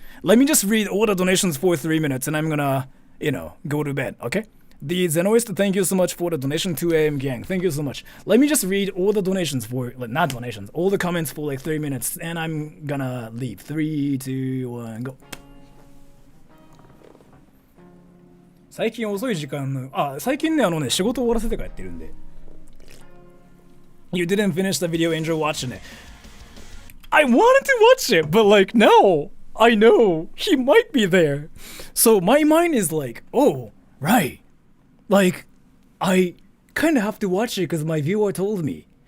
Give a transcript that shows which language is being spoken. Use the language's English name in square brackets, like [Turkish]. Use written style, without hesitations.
[English] Let me just read all the donations for 3 minutes and I'm gonna, go to bed, okay? The Zenoist, thank you so much for the donation. 2 a.m. gang, thank you so much. Let me just read all the donations for, not donations, all the comments for like 3 minutes, and I'm gonna leave. 3, 2, 1, go. [Japanese] 最近遅い時間、最近ね、仕事終わらせてからやってるんで。 [English] You didn't finish the video, Angel, watching it. I wanted to watch it, but like, no. I know, he might be there. So my mind is like, oh, right. Like, I kind of have to watch it because my viewers told me.